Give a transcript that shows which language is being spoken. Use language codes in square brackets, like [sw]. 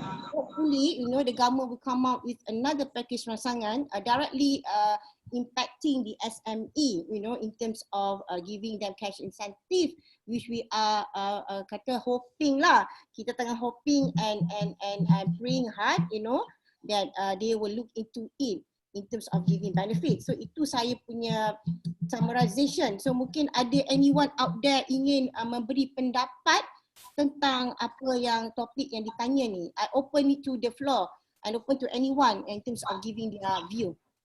[en] Hopefully, the government will come out with another package [ms] rancangan [en] directly impacting the SME, in terms of giving them cash incentive, which we are kata hoping lah. [ms] Kita tengah [en] hoping and praying hard, that they will look into it in terms of giving benefits. [ms] So itu saya punya summarization. So mungkin ada [en] anyone out there [ms] ingin memberi pendapat tentang apa yang topik yang ditanya ni. [en] I open it to the floor and open to anyone in terms of giving their view.